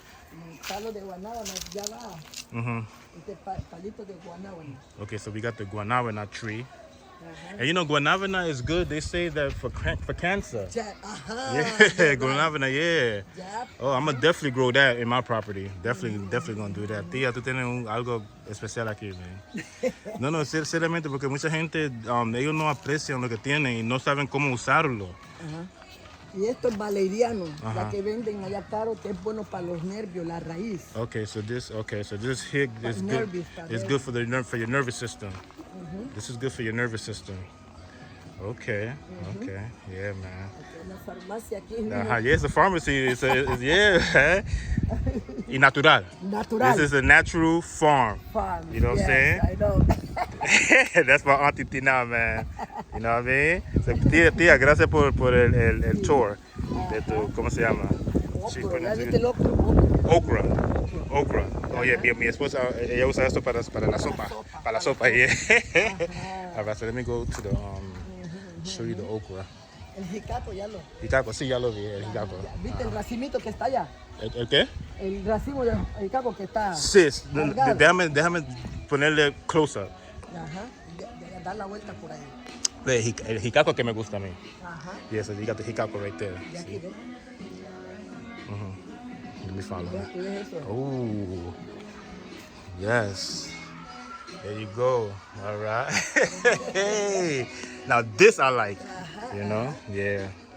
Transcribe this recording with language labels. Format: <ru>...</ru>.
<es>El palo de guanábana ya va. Este palito de guanábana.</es> <en>Okay, so we got the guanabana tree. And you know, guanabana is good. They say that for cancer.</en> <es>Ya, ajá.</es> <en>Yeah, guanabana, yeah.</en> <es>Ya.</es> <en>Oh, I'm gonna definitely grow that in my property. Definitely gonna do that.</en> <es>Tía, tú tienes algo especial aquí, man. No, seriamente, porque mucha gente, ellos no aprecian lo que tienen y no saben cómo usarlo. Y esto es valeriano, la que venden allá caro, que es bueno para los nervios, la raíz.</es> <en>Okay, so this here is good. Nervous, It's good for your nervous system. This is good for your nervous system. Okay, okay, yeah, man.</en> <es>La farmacia aquí.</es> <en>Yeah, it's a pharmacy. Yeah,</en> <es>y natural.</es> <en>Natural. This is a natural farm. Farm. You know what I'm saying? I know. That's my auntie Tina, man. You know what I mean?</en> <es>So, tía, gracias por el tour de tu, ¿cómo se llama?</es> <en>She's</en> <es>Okra, ¿ya</es> <en>pronouncing</en> <es>viste</es> <en>it.</en> <es>el okra? Okra.</es> <en>Oh, yeah,</en> <es>mi esposa, ella usa esto para la sopa. Para la sopa,</es> <en>yeah. All right, so let me go to the, show you the okra.</en> <es>El jicaco, ya lo. Jicaco, sí, ya lo vi, el jicaco. ¿Viste el racimito que está allá? ¿El qué? El racimo de jicaco que está. Sí, cargado. déjame ponerle close up. Ajá. Dar la vuelta por ahí. El jicaco que me gusta a mí. Ajá.</es> <en>Yes, you got the jicaco right there.</en> <es>Y aquí, ¿ves?</es> <en>Let me follow that.</en> <es>¿Qué es eso?</es> <en>Oh, yes. There you go. All right. Hey, now this I like. You know, yeah.</en>